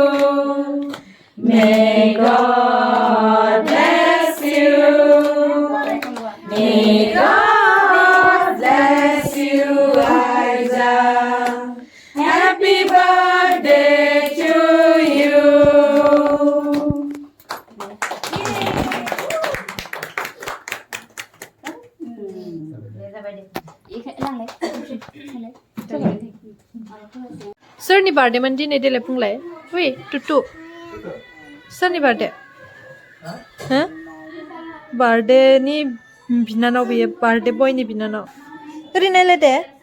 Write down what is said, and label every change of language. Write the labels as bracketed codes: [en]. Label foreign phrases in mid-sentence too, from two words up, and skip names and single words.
[en] May God bless you. May God bless you, Isaac. Happy birthday to you. [brx] सोरनि बार्थडेमोन दिनै देलाय बुंलाय ओइ टुटु सोरनि बार्थडे हो बार्थडेनि बिनानाव बेयो बार्थडे बयनि बिनानाव ओरै नायलाय दे